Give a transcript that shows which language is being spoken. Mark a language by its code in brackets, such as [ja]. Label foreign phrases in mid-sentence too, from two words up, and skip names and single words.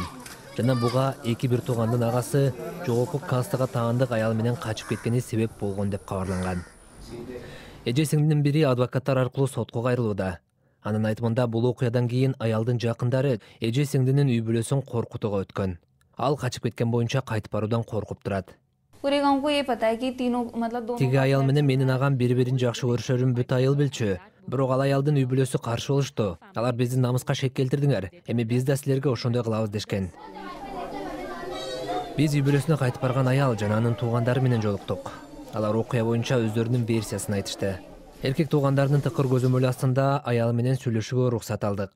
[ky] Жана буга 2 туугандын агасы жогорку кастага таандык аял менен качып кеткени себеп болгон деп кабарланган. Эже сиңдинин бири адвокаттар аркылуу сотко кайрылууда. Анын айтымында бул окуядан кийин аялдын жакындары эже сиңдинин үй бүлөсүн коркутууга өткөн. Ал качып кеткен боюнча кайтып баруудан коркуп турат. [hi] पूरे गांव को ये पता है कि तीनों मतलब दोनों [ky] Тиги аял менен менин агам бири-бирин жакшы көрүшөрүн бүт айыл билчү. Бирок ал аялдын үй бүлөсү каршы болушту. Алар биздин намыска шек келтирдиңер. Эми биз да силерге ошондой кылабыз дешкен. Биз үй бүлөсүнө кайтып барган аял жана анын туугандары менен жолуктук. Алар окуя боюнча өздөрүнүн версиясын айтышты. Эркек туугандарынын тыкыр көзөмөлү астында аял менен сүйлөшүүгө уруксат алдык.